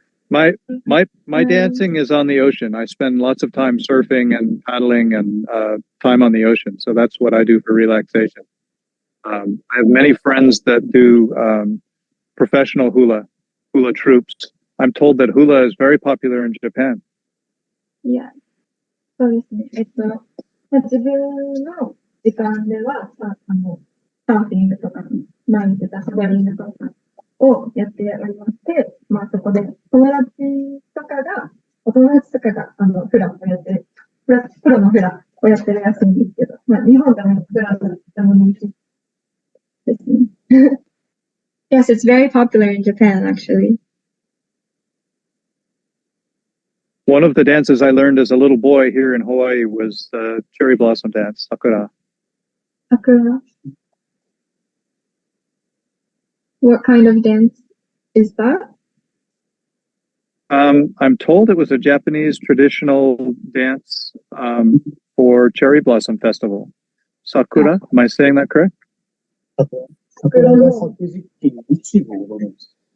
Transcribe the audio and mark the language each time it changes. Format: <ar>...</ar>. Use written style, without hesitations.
<en>My dancing is on the ocean. I spend lots of time surfing and paddling and time on the ocean. So that's what I do for relaxation. I have many friends that do professional hula troops. I'm told that hula is very popular in Japan.</en> <ja>Yeah. そうですね。自分の時間では、サーフィングとか、前に言ってたサバリングとかをやっておりまして、そこでお友達とかが、フラをやってる、プロのフラをやってるらしいんですけど、日本でもフラがとても人気ですね。</ja> <en>Yes, it's very popular in Japan, actually. One of the dances I learned as a little boy here in Hawaii was the cherry blossom dance, sakura. Sakura. What kind of dance is that? I'm told it was a Japanese traditional dance for cherry blossom festival. Sakura, am I saying that correct?</en> <ja>桜が咲く時期に一部を踊るんです。</ja>